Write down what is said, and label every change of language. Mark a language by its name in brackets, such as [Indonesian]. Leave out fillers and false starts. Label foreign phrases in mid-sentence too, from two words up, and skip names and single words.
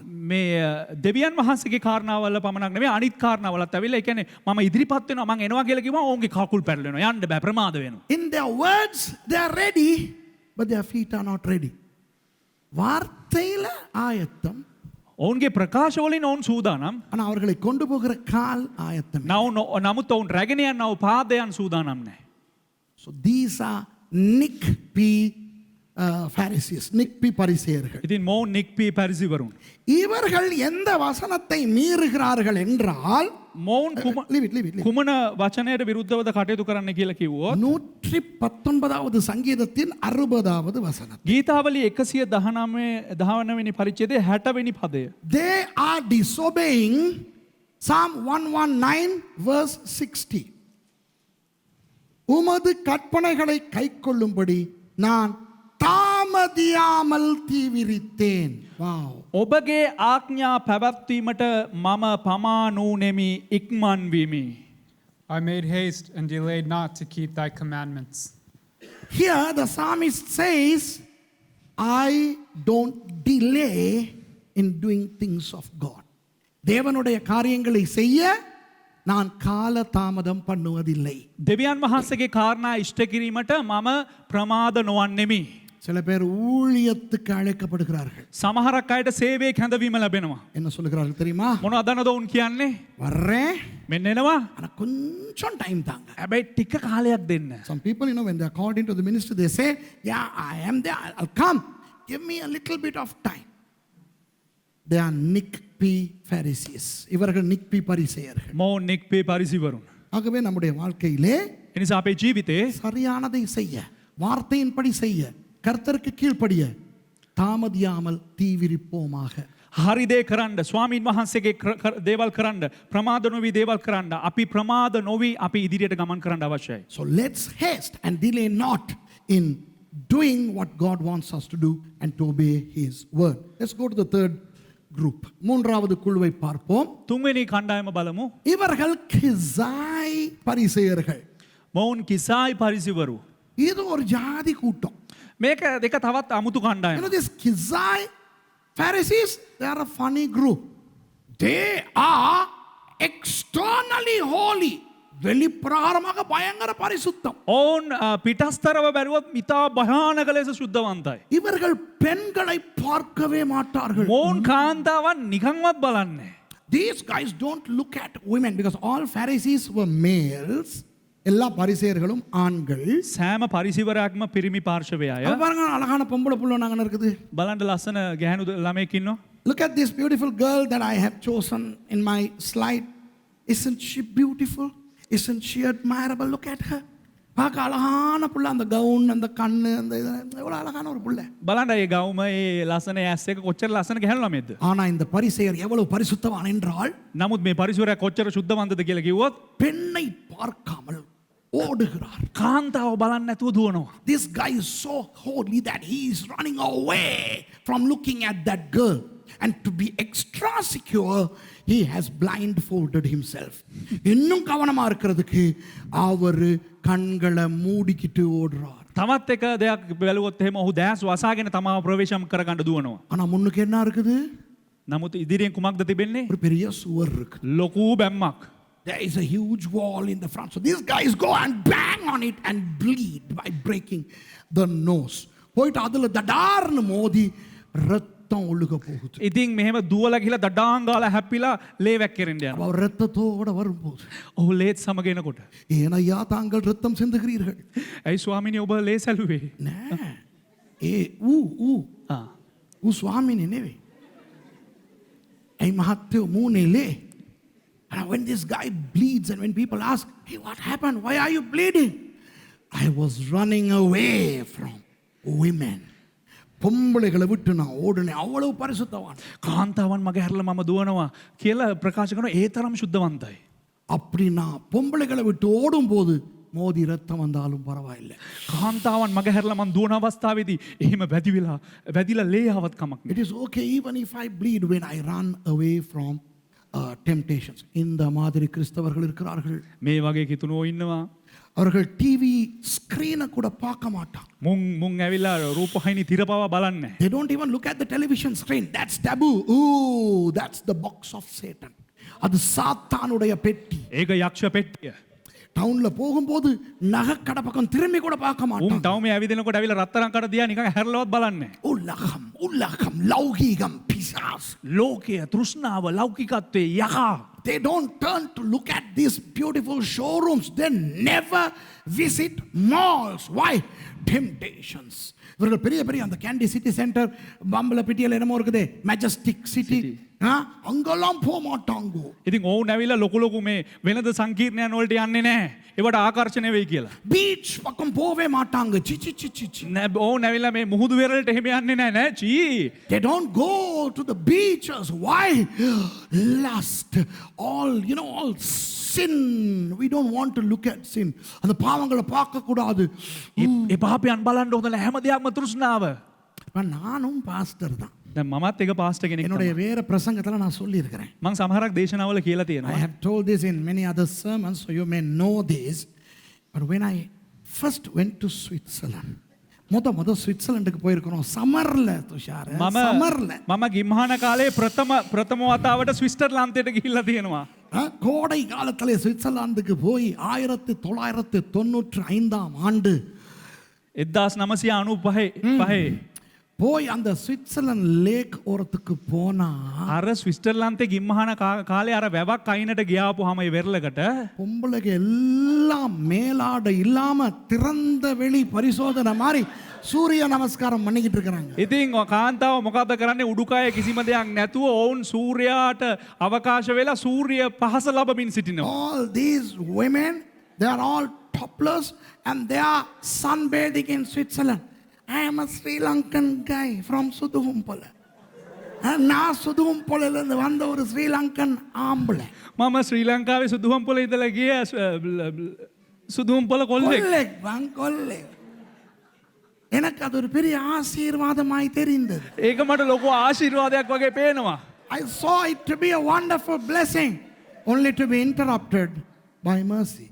[Sinhala] මේ දෙවියන් වහන්සේගේ කාරණාවල පමණක් නෙමෙයි අනිත් කාරණාවලත් ඇවිල්ලා ඒ කියන්නේ මම ඉදිරිපත් වෙනවා මං එනවා කියලා කිව්වම ඔවුන්ගේ කකුල් පැටලෙනවා යන්න බෑ ප්‍රමාද වෙනවා. [English] In their words they are ready but their feet are not ready. [Tamil] வார்த்தையில ஆயத்தம் [Sinhala] ඔවුන්ගේ ප්‍රකාශ වලින් ඔවුන් සූදානම්. [Tamil] ஆனா அவர்களை கொண்டு போகிற கால் ஆயத்தம். [Sinhala] නමුත් ඔවුන් රැගෙන යන්නව පාදයන් සූදානම් නැහැ. [English] So these are Nick P. Pharisees, Nick P. பரிசேயர்கள். [Sinhala] ඉතින් මොවුන් නික්පී පරිසිවරුන්. [Tamil] இவர்கள் எந்த வசனத்தை மீறுகிறார்கள் என்றால் [Sinhala] මොවුන් [English] leave it. [Sinhala] කුමන වචනයට විරුද්ධවද කටයුතු කරන්න කියලා කිව්වොත් [Tamil] 119வது சங்கீதத்தின் 60வது வசனம். [Sinhala] ගීතාවලි 119 වෙනි පරිච්ඡේදයේ 60 වෙනි පදය. [English] They are disobeying Psalm 119 verse 60. [Tamil] உமது கற்பனைகளை கைக்கொள்ளும்படி நான் தாமதியாமல் தீவிரித்தேன். [English] Wow. [Sinhala] ඔබගේ ආඥා පැවැත්වීමට මම පමා නූනෙමි ඉක්මන් වෙමි. [English] I made haste and delayed not to keep thy commandments. Here the psalmist says, I don't delay in doing things of God. [Tamil] தேவனுடைய காரியங்களை செய்ய நான் கால தாமதம் பண்ணுவதில்லை. [Sinhala] දෙවියන් වහන්සේගේ කාරණා ඉෂ්ට කිරීමට මම ප්‍රමාද නොවන්නෙමි. [Tamil] சில பேர் ஊழியத்துக்கு அழைக்கப்படுகிறார்கள். [Sinhala] සමහරක් අයට සේවයේ කැඳවීම ලැබෙනවා. [Tamil] என்ன சொல்லுகிறார்கள் தெரியுமா? [Sinhala] මොනවද ඔවුන් කියන්නේ? [Tamil] வர்றேன் [Sinhala] මෙන්න එනවා. [Tamil] ஆனா கொஞ்சம் டைம் தாங்க. [Sinhala] හැබැයි ටික කාලයක් දෙන්න. [English] Some people, when they are called into the ministry, they say, yeah, I am there, I'll come. Give me a little bit of time. They are Nick P. Pharisees. [Tamil] இவர்கள் Nick P. பரிசேயர்கள். [Sinhala] මොවුන් නික්පී පරිසිවරුන්. [Tamil] ஆகவே நம்முடைய வாழ்க்கையிலே [Sinhala] එනිසා අපේ ජීවිතේ [Tamil] சரியானதை செய்ய வார்த்தையின்படி செய்ய கர்த்தருக்கு கீழ்ப்படிய தாமதியாமல் தீவிரிப்போமாக. [Sinhala] හරි දේ කරන්න ස්වාමීන් වහන්සේගේ දේවල් කරන්න ප්‍රමාද නොවි දේවල් කරන්න අපි ප්‍රමාද නොවි අපි ඉදිරියට ගමන් කරන්න අවශ්‍යයි. [English] So let's haste and delay not in doing what God wants us to do and to obey his word. Let's go to the third group. [Tamil] மூன்றாவது குழுவை பார்ப்போம். [Sinhala] තුන්වෙනි කණ්ඩායම බලමු. [Tamil] இவர்கள் கிசாய் பரிசேயர்கள். [Sinhala] මොවුන් කිසායි පරිසිවරු. [Tamil] இது ஒரு ஜாதி கூட்டம். [Sinhala] මේක දෙක තවත් අමුතු කණ්ඩායම. [English] This Kizai Pharisees, they are a funny group. They are externally holy. [Tamil] வெளிப்பிரகாரமாக பயங்கர பரிசுத்தம். [Sinhala] ඔවුන් පිටස්තරව බැලුවොත් ඉතා භයානක ලෙස සුද්ධවන්තයි. [Tamil] இவர்கள் பெண்களை பார்க்கவே மாட்டார்கள். [Sinhala] මොවුන් කාන්තාවන් නිකන්වත් බලන්නේ. [English] These guys don't look at women because all Pharisees were males. [Tamil] எல்லா பரிசேயர்களும் ஆண்கள். [Sinhala] සෑම පරිසිවරයක්ම පිරිමි පාර්ශවයය. [Tamil] அப்ப பாருங்க அழகான பொம்பளை புள்ள நாங்க இருக்குது. [Sinhala] බලන්න ලස්සන ගැහැණු ළමයෙක් ඉන්නවා. [English] Look at this beautiful girl that I have chosen in my slide. Isn't she beautiful? Isn't she admirable? Look at her. [Tamil] பார்க்க அழகான புள்ள அந்த கவுன் அந்த கண்ணு அந்த எவ்வளவு அழகான ஒரு புள்ள. [Sinhala] බලන්න ඒ ගවුම ඒ ලස්සන ඇස් එක කොච්චර ලස්සන ගැහැණු ළමයෙක්ද. [Tamil] ஆனா இந்த பரிசேயர் எவ்வளவு பரிசுத்தவான் என்றால் [Sinhala] නමුත් මේ පරිසරය කොච්චර සුද්ධවන්තද කියලා කිව්වොත් [Tamil] பெண்ணை பார்க்காமல் ஓடுகிறார். [Sinhala] කාන්තාව බලන්න නැතුව දුවනවා. [English] This guy is so holy that he is running away from looking at that girl. And to be extra secure, he has blindfolded himself. [Tamil] இன்னும் கவனமா இருக்கிறதுக்கு அவர் கண்களை மூடிக்கிட்டு ஓடுறார். [Sinhala] තමත් එක දෙයක් බැලුවොත් එහෙම ඔහු දැස් වසාගෙන තමාව ප්‍රවේශම් කරගන්න දුවනවා. [Tamil] ஆனா முன்னுக்கு என்ன இருக்குது? [Sinhala] නමුත් ඉදිරියෙන් කුමක්ද තිබෙන්නේ? [Tamil] ஒரு பெரிய சுவர் இருக்கு. [Sinhala] ලොකු බැම්මක්. [English] There is a huge wall in the front. So these guys go and bang on it and bleed by breaking the nose. [Tamil] போயிட்டு அதுல தடார்னு மோதி ரத்தம் ஒழுக போகுது. [Sinhala] ඉතින් මෙහෙම දුවලා ගිහලා දඩාන් ගාලා හැප්පිලා ලේ වැක්කිරෙන්න යනවා. [Tamil] அவர் ரத்தத்தோட வரும்போது [Sinhala] ඔහු ලේත් සමග එනකොට [Tamil] ஏனையா தாங்கள் ரத்தம் சிந்துகிறீர்கள்? [Sinhala] ඇයි ස්වාමිනේ ඔබ ලේ සැලුවේ? නෑ. ඌ ස්වාමීනි නෙවෙයි. ඇයි මහත්තයෝ මූනේ ලේ? [English] And when this guy bleeds and when people ask, hey, what happened? Why are you bleeding? I was running away from women. [Tamil] பொம்பளைகளை விட்டு நான் ஓடுனேன். அவ்வளவு பரிசுத்தவான். [Sinhala] කාන්තාවන් මගේ හැරලා මම දුවනවා කියලා ප්‍රකාශ කරනවා. ඒ තරම් ශුද්ධවන්තයි. [Tamil] அப்படி நான் பொம்பளைகளை விட்டு ஓடும்போது மோதி ரத்தம் வந்தாலும் பரவாயில்லை. [Sinhala] කාන්තාවන් මගේ හැරලා මම දුවන අවස්ථාවේදී එහෙම වැදිලා ලේ ආවත් කමක් නෑ. [English] It is okay even if I bleed when I run away from temptations. [Tamil] இந்த மாதிரி கிறிஸ்தவர்கள் இருக்கிறார்கள். [Sinhala] මේ වගේ කිතුනෝ ඉන්නවා. [Tamil] அவர்கள் [English] TV screen [Tamil] கூட பார்க்க மாட்டாங்க. [Sinhala] මුන් ඇවිල්ලා රූපවාහිනී තිරපව බලන්නේ. [English] They don't even look at the television screen. That's taboo. Ooh, that's the box of Satan. [Tamil] அது சாத்தானுடைய பெட்டி. [Sinhala] ඒක යක්ෂ පෙට්ටිය. [Tamil] டவுன்ல போகும்போது நகைக்கடை பக்கம் திரும்பி கூட பார்க்க [Sinhala] උන් [Tamil] மாட்டாங்க. [Sinhala] ටවුමේ ඇවිදිනකොට ඇවිල්ලා රත්තරන් කඩ දිහා නිකන් හැරලවත් බලන්නේ. [Tamil] உலகம் லௌகீகம் பிசாஸ். [Sinhala] ලෝකය තෘෂ්ණාව ලෞකිකත්වයේ යකා. [English] They don't turn to look at these beautiful showrooms. They never visit malls. Why? Temptations. [Tamil] இவர்கள் பெரிய பெரிய அந்த கேண்டி சிட்டி சென்டர் பம்பலப்பிட்டியில் என்னமோ இருக்குது மெஜஸ்டிக் சிட்டி அங்கெல்லாம் போக மாட்டாங்க. [Sinhala] ඉතින් ඔවුන් ඇවිල්ලා ලොකු ලොකු මේ වෙනද සංකීර්ණයන් වලට යන්නේ නැහැ. ඒවට ආකර්ෂණය වෙයි කියලා. [Tamil] பீச் பக்கம் போவே மாட்டாங்க. சி சி சி சி சி. [Sinhala] ඔවුන් ඇවිල්ලා මේ මුහුදු වෙරළට එහෙම යන්නේ නැහැ නේ. චී. [English] They don't go to the beaches. Why? Lust. All sin. We don't want to look at sin. [Tamil] அந்த பாவங்களை பார்க்க கூடாது. [Sinhala] ඒ පාපයන් බලන්න හොඳ නැහැ. හැම දෙයක්ම තෘෂ්ණාව. [Tamil] நானும் பாஸ்டர் தான். [Sinhala] දැන් මමත් එක පාස්ටර් කෙනෙක් [Tamil] என்னுடைய [Sinhala] තමයි. [Tamil] வேற பிரசங்கத்துல நான் சொல்லி இருக்கிறேன். [Sinhala] මම සමහරක් දේශනාවල කියලා [English] I [Sinhala] තියෙනවා. [English] have told this in many other sermons, so you may know this. But when I first went to Switzerland, [Tamil] முத ஸ்விட்சர்லாண்டுக்கு போயிருக்கிறோம். சம்மர்ல துஷார், சம்மர்ல. [Sinhala] මම ගිම්හාන කාලේ ප්‍රථම වතාවට ස්විට්සර්ලන්තයට ගිහිල්ලා තියෙනවා. [Tamil] கோடை காலத்திலே சுவிட்சர்லாந்துக்கு போய் 1995 ஆண்டு 1995 போய் அந்த சுவிட்சர்லாந்து லேக் ஓரத்துக்கு போனா [Sinhala] අර ස්විට්සර්ලන්තේ ගිම්හාන කාලේ අර වැවක් අයිනට ගියාපුවාම ඒ වෙරළකට [Tamil] பொம்பளைங்க எல்லாம் மேலாடை இல்லாம திறந்த வெளி பரிசோதனை மாதிரி சூரிய நமஸ்காரம் பண்ணிக்கிட்டு இருக்கிறாங்க. [Sinhala] ඉතින් කාන්තාව මොකද කරන්නේ? උඩුකය කිසිම දෙයක් නැතුව ඔවුන් සූර්යාට අවකාශ වෙලා සූර්ය පහස ලබමින් සිටිනවා. [English] All these women, they are all topless and they are sunbathing in Switzerland. I am a Sri Lankan guy from Suduhumpala. [Tamil] நான் சுதுவம்பொலையிலிருந்து வந்த ஒரு ஸ்ரீலங்கன் ஆம்பளை. [Sinhala] මම ශ්‍රී ලංකාවේ සුදුහම්පොළ ඉඳලා ගිය සුදුහම්පොළ කොල්ලෙක්. [Tamil] கொல்லை. எனக்கு அது ஒரு பெரிய ஆசீர்வாதமாய் தெரிந்தது. [Sinhala] ඒක මට ලොකු ආශිර්වාදයක් වගේ පේනවා. [English] I saw it to be a wonderful blessing, only to be interrupted by mercy.